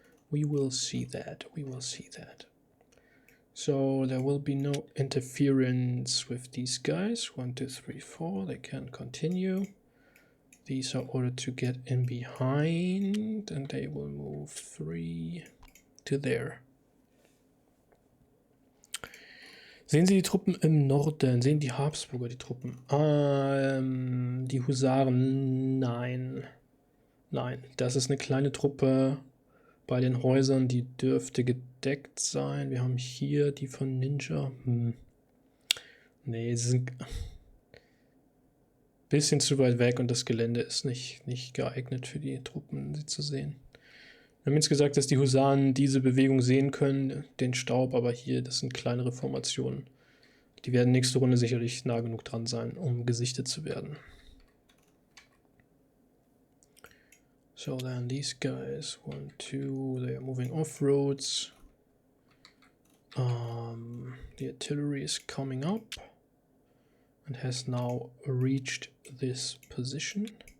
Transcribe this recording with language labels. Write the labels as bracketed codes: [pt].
[en] We will see that. We will see that. So there will be no interference with these guys. 1, 2, 3, 4. They can continue. These are ordered to get in behind, and they will move 3 to there. [de] Sehen Sie die Truppen im Norden? Sehen die Habsburger die Truppen? Die Husaren? Nein. Nein, das ist eine kleine Truppe bei den Häusern, die dürfte gedeckt sein. Wir haben hier die von Ninja. Nee, sie sind ein bisschen zu weit weg und das Gelände ist nicht geeignet für die Truppen, sie zu sehen. Wir haben jetzt gesagt, dass die Husaren diese Bewegung sehen können, den Staub, aber hier, das sind kleinere Formationen. Die werden nächste Runde sicherlich nah genug dran sein, um gesichtet zu werden. [en] So then these guys, 1, 2, they are moving off roads. The artillery is coming up and has now reached this position.